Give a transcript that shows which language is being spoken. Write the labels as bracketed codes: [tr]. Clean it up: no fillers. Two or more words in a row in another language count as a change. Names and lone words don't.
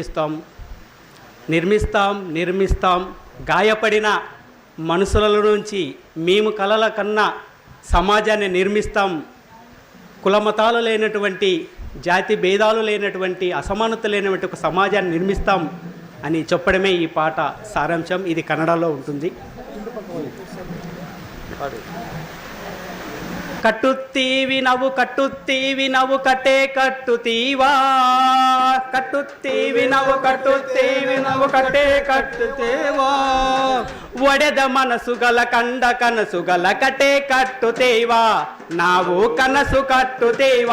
[te] నిర్మిస్తాం గాయపడిన మనసుల నుంచి మేము కలల కన్నా సమాజాన్ని నిర్మిస్తాం, కులమతాలు లేనటువంటి, జాతి భేదాలు లేనటువంటి, అసమానత లేనటువంటి ఒక సమాజాన్ని నిర్మిస్తాం అని చెప్పడమే ఈ పాట సారాంశం. ఇది కన్నడలో ఉంటుంది. [kn] ಕಟ್ಟುತ್ತೀವಿ ನಾವು ಕಟ್ಟೆ ಕಟ್ಟುತ್ತೀವಾ, ಕಟ್ಟುತ್ತೀವಿ ನಾವು ಕಟ್ಟೆ ಕಟ್ಟುತ್ತೇವಾ, ಒಡೆದ ಮನಸ್ಸುಗಳ ಕಂಡ ಕನಸುಗಳ ಕಟೆ ಕಟ್ಟುತ್ತೇವಾ, ನಾವು ಕನಸು ಕಟ್ಟುತ್ತೇವಾ.